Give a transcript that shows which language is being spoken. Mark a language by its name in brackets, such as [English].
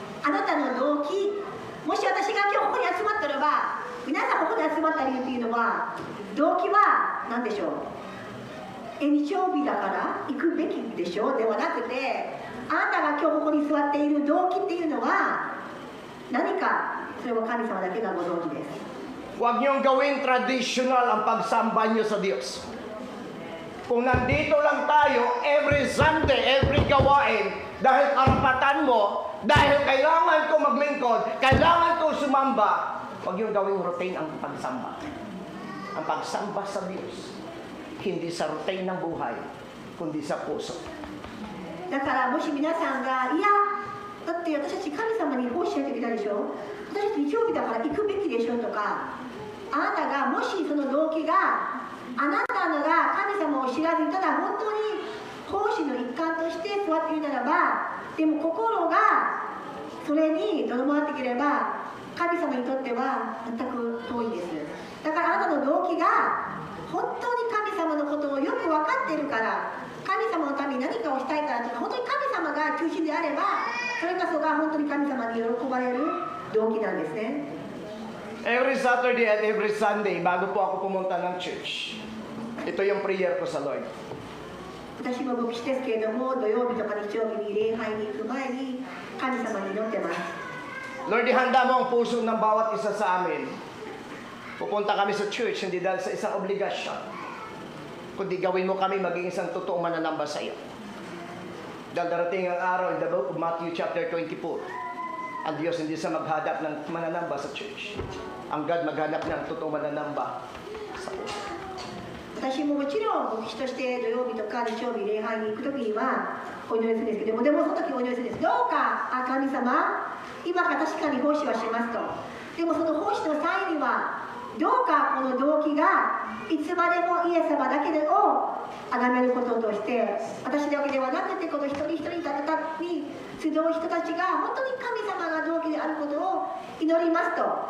[Japanese] あなたの動機、もし私が今日ここに集まったらば、皆さんここに集まった理由っていうのは、動機は何でしょう？日曜日だから行くべきでしょうではなくて、あなたが今日ここに座っている動機っていうのは何か、それは神様だけがご存知です。 [Filipino] Huwag niyong gawin traditional ang pagsamba niyo sa Diyos. Kung nandito lang tayo, [English] every Sunday, [Filipino] every gawain, dahil karapatan mo, dahil kailangan ko maglingkod, kailangan ko sumamba, huwag niyong gawing routine ang pagsamba. Ang pagsamba sa Diyos, hindi sa routine ng buhay, kundi sa puso. [Japanese] だからもし皆さんが、いや、だって私たち神様に奉仕しなきゃいけないでしょ、私たち日曜日だから行くべきでしょとか、あなたがもしその動機があなたのが神様を知らずにただ本当に奉仕の一環として座っているならば、でも心がそれにとどまっていければ神様にとっては全く遠いです。だからあなたの動機が本当に神様のことをよく分かっているから、神様のために何かをしたいからとか、本当に神様が中心であれば、それこそが本当に神様に喜ばれる動機なんですね。 [English] Every Saturday [Filipino] at every Sunday, bago po ako pumunta ng church, ito yung prayer ko sa Lord. [Japanese] 私も牧師ですけれども、土曜日とか日曜日に礼拝に行く前に神様に祈ってます。 [Filipino] Lord, ihanda mo ang puso ng bawat isa sa amin. Pupunta kami sa church, hindi dahil sa isang obligasyon, kundi gawin mo kami maging isang totoong mananamba sa iyo. Dahil darating ang araw [English] in the book of Matthew chapter [Filipino] 24, ang Diyos hindi sa maghanap ng mananamba sa church. Ang God maghanap ng totoong mananamba sa puso. [Japanese] 私ももちろん牧師として土曜日とか日曜日礼拝に行く時にはお祈りするんですけども、でもその時お祈りするんです。どうか神様、今から確かに奉仕はしますと。でもその奉仕の際にはどうかこの動機がいつまでもイエス様だけを崇めることとして、私だけではなくてこの一人一人に集う人たちが本当に神様が動機であることを祈りますと。